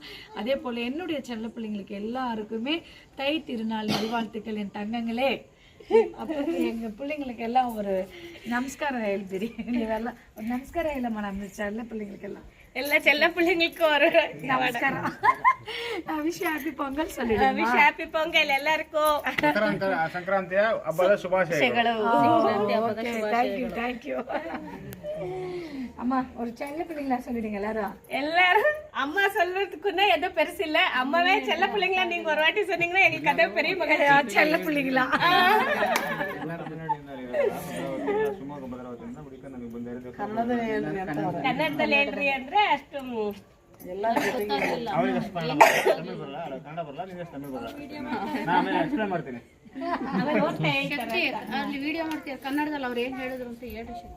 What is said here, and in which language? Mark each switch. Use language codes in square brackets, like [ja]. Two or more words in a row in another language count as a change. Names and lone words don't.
[ta] அதே போல என்னுடைய செல்ல பிள்ளைங்களுக்கு எல்லாருக்குமே தை திருநாள் நல்வாழ்த்துக்கள் என் தங்கங்களே. அப்போ எங்க பிள்ளைங்களுக்கு எல்லாம் ஒரு நமஸ்காரம் எழுதிரி, நீ வரலாம் ஒரு நமஸ்காரம் இல்லைம்மா நம்ம செல்ல பிள்ளைங்களுக்கு எல்லாம். எல்லா செல்ல பிள்ளைங்களுக்கும் ஒரு நமஸ்காரம். [en] wish happy Pongal [ta] சொல்லிடுங்க. [en] wish happy Pongal [ta] எல்லாருக்கும். [kn] ಸಂಕ್ರಾಂತಿಯ ಹಬ್ಬದ ಶುಭಾಶಯಗಳು. [ta] தேங்க்யூ. அம்மா ஒரு செல்ல பிள்ளைங்களா சொல்லிடுங்க எல்லாரும். எல்லாரும் அம்மா சொல்றதுக்குன்னா எதுவும் பெருசு இல்ல. அம்மாவே செல்ல பிள்ளைங்களா நீங்க ஒரு வாட்டி சொன்னீங்கன்னா எங்களுக்கு அதே பெரிய மகன். செல்ல பிள்ளைங்களா [kn] ಕನ್ನಡದಲ್ಲಿ ಹೇಳ್ರಿ ಅಂದ್ರೆ ಅಷ್ಟು ಅವರಿಗೆ ತಮಿಳ್ ಬರಲ್ಲ, ಕನ್ನಡ ಬರಲ್ಲ, ನಿಮಗೆ ತಮಿಳ್ ಬರಲ್ಲ. ನಾನು ಆಮೇಲೆ ಎಕ್ಸ್ಪ್ಲೇನ್ ಮಾಡ್ತೀನಿ. ಅಲ್ಲಿ ವಿಡಿಯೋ ಮಾಡ್ತೀವಿ ಕನ್ನಡದಲ್ಲಿ ಅವ್ರು ಏನ್ ಹೇಳಿದ್ರು ಅಂತ ಹೇಳಿ ಶಕ್ತಿ.